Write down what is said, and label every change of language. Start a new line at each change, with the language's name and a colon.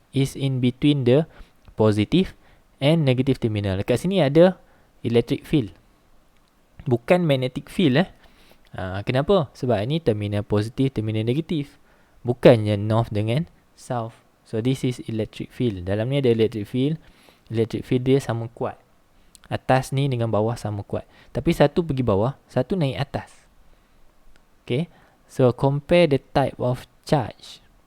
English: Is in between the positive and negative terminal.
Malay: Dekat sini ada electric field, bukan magnetic field. Kenapa? Sebab ini terminal positif, terminal negatif, bukannya north dengan south.
English: So this is electric field.
Malay: Dalam ni ada electric field. Electric field dia sama kuat. Atas ni dengan bawah sama kuat. Tapi satu pergi bawah, satu naik atas.
English: Okay. So compare the type of charge.